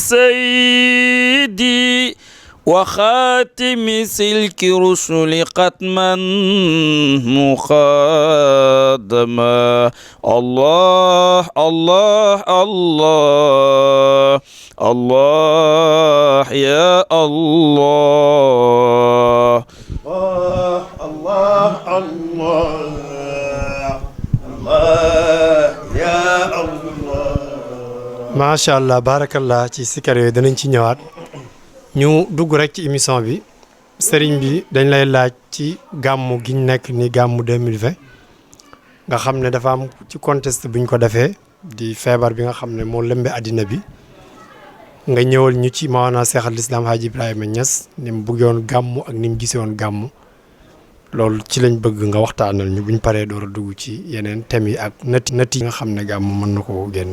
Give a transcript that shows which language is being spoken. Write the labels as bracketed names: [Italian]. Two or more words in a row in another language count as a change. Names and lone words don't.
[Arabic] سيدي وخاتم سلك رسل قتما مخادما الله الله الله الله يا الله الله الله الله الله يا الله ما شاء الله بارك الله [Wolof] ci sikar yooyu danañ ci ñëwaat ñu dugg rek ci émission bi sëriñ bi dañ lay laaj ci gàmmu gi ñu nekk ni gàmmu 2020 nga xam ne dafa am ci contexte buñ ko defee di feebar bi nga xam ne moo lëmbe àddina bi nga ñëwal ñu ci maanaam Cheikh al Islam Hadji Ibrahima Niass ni mu bëggoon gàmmu ak ni mu gisee woon gàmmu loolu ci lañ bëgg nga waxtaanal ñu buñ paree door a dugg ci yeneen thèmes yi ak nati yi nga xam ne gàmmu mën na ko génne.